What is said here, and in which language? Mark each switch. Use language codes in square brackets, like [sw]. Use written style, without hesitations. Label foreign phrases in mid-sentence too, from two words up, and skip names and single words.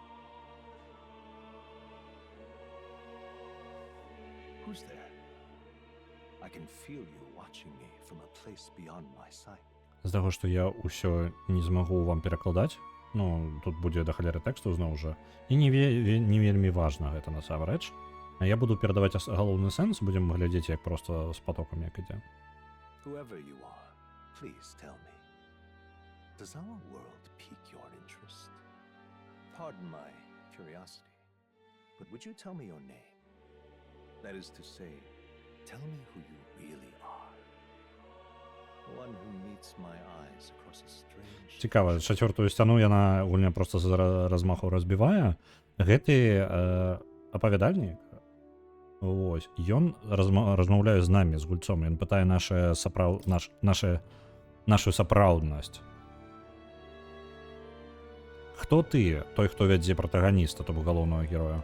[en] Who's there? can feel you watching me from a place beyond my sight. [be] З таго, што я ўсё не змагу вам перакладаць, ну, тут будзе да халеры тэксту зноў жа, і не вельмі важна гэта насамрэч. Я буду перадаваць галоўны сэнс, будзем глядзець, як проста з патокам як ідзе. [en] Whoever you are, please tell me, does our world pique your interest? Pardon my curiosity, but would you tell me your name? That is to say, tell me who you really are. One who meets my eyes across a strange... [be] Цікава, чацвёртую сцяну яна гульня проста з размаху разбівае. Гэты апавядальнік, вось, ён размаўляе з намі, з гульцом, ён пытае нашу сапраўднасць. Хто ты, той, хто вядзе пратаганіста, то бок галоўнага героя?